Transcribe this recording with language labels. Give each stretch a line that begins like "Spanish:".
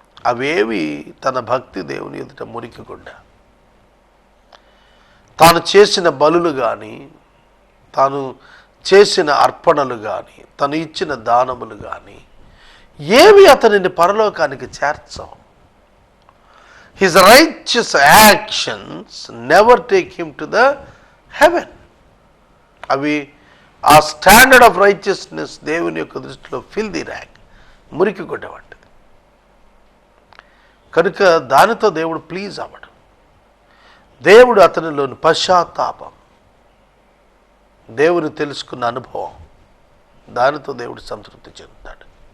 Telugu: అవేవి తన భక్తి దేవుని ఎదుట మురికికుండా, తాను చేసిన బలులు కానీ, తాను చేసిన అర్పణలు కానీ, తను ఇచ్చిన దానములు కానీ ఏవి అతనిని పరలోకానికి చేర్చవు.
English: His righteous actions never take him to the heaven.
Telugu: అవి ఆ
English: standard of righteousness
Telugu: దేవుని యొక్క దృష్టిలో
English: filthy rag,
Telugu: మురికి గుడ్డ వంటిది. కనుక దానితో దేవుడు ప్లీజ్ అవ్వడు. దేవుడు అతనిలోని పశ్చాత్తాపం, దేవుని తెలుసుకున్న అనుభవం, దానితో దేవుడు సంతృప్తి చెందుతాడు.